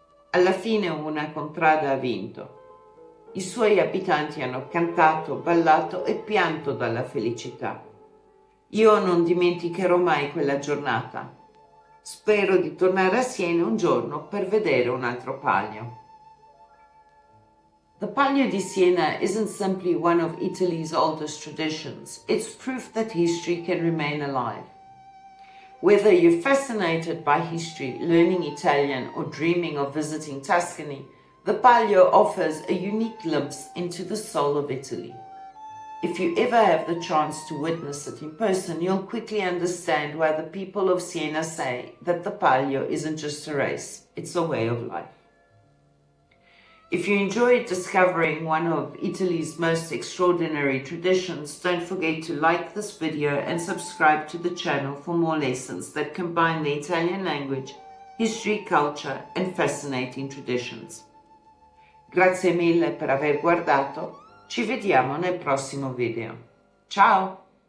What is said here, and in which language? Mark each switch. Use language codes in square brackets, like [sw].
[it] Alla fine una contrada ha vinto. I suoi abitanti hanno cantato, ballato e pianto dalla felicità. Io non dimenticherò mai quella giornata. Spero di tornare a Siena un giorno per vedere un altro palio. [en] The Palio di Siena isn't simply one of Italy's oldest traditions, it's proof that history can remain alive. Whether you're fascinated by history, learning Italian, or dreaming of visiting Tuscany, the Palio offers a unique glimpse into the soul of Italy. If you ever have the chance to witness it in person, you'll quickly understand why the people of Siena say that the Palio isn't just a race, it's a way of life. If you enjoyed discovering one of Italy's most extraordinary traditions, don't forget to like this video and subscribe to the channel for more lessons that combine the Italian language, history, culture, and fascinating traditions. [it] Grazie mille per aver guardato, ci vediamo nel prossimo video. Ciao!